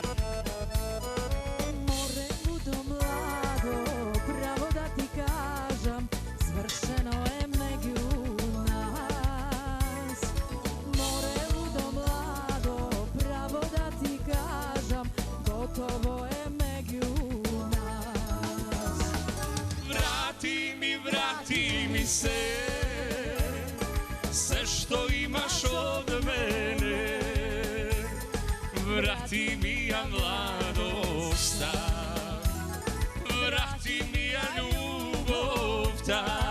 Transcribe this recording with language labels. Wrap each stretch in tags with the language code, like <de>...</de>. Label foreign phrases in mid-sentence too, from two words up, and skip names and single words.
<mk>Море лудо младо, право да ти кажам, свршено е меѓу нас. Море лудо младо, право да ти кажам, готово е меѓу нас.</mk> <sr>Vrati mi se, sve što imaš od mene.</sr> <mk>Врати ми ја младост та, врати ми ја љубов та.</mk>